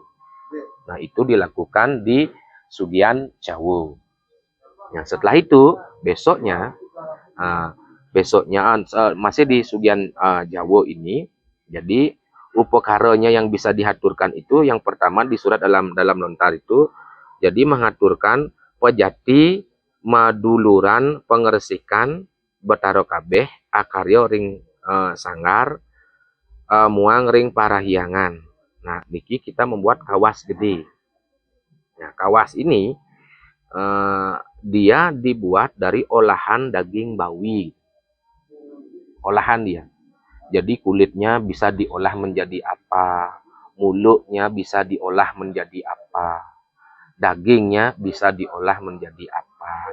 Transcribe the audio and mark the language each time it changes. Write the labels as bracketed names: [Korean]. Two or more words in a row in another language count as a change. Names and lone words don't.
[Indonesian] Nah, itu dilakukan di Sugian Jawo. Nah, setelah itu besoknya masih di Sugian Jawo ini, jadi upakaranya yang bisa dihaturkan itu yang pertama di surat dalam lontar itu, jadi mengaturkan pejati [Balinese] maduluran pengeresikan betaro kabeh akaryo ring sanggar muang ring parahyangan. [Indonesian] Nah, niki kita membuat kawas gede. Nah, kawas ini dia dibuat dari olahan daging bawi. Olahan dia. Jadi kulitnya bisa diolah menjadi apa, mulutnya bisa diolah menjadi apa, dagingnya bisa diolah menjadi apa.